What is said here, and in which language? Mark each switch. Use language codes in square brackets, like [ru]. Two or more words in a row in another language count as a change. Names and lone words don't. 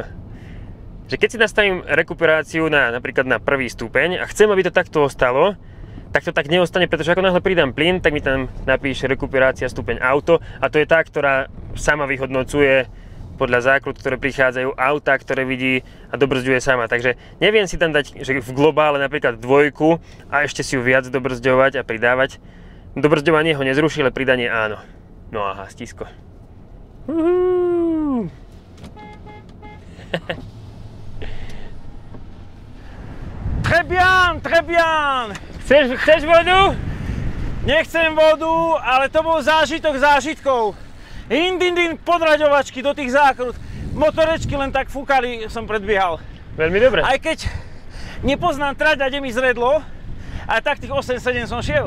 [sk] Že keď si nastavím rekuperáciu napríklad na prvý stupeň a chcem, aby to takto ostalo, tak to tak neostane, pretože ako náhle pridám plyn, tak mi tam napíše rekuperácia stupeň auto a to je tá, ktorá sama vyhodnocuje podľa zákrut, ktoré prichádzajú, auta, ktoré vidí a dobrzďuje sama. Takže neviem si tam dať, že v globále napríklad dvojku a ešte si ju viac dobrzďovať a pridávať. Dobrzďovanie ho nezruší, ale pridanie áno. No aha, stisko. [fr] Très bien, très bien. [sk] Chceš vodu? Nechcem vodu, ale to bol zážitok zážitkov. Indindin podraďovačky do tých zákrut. Motorečky len tak fúkali, som predbiehal. Veľmi dobre. Aj keď nepoznám trať a kde mi zredlo, ale tak tých 8-7 som šiel.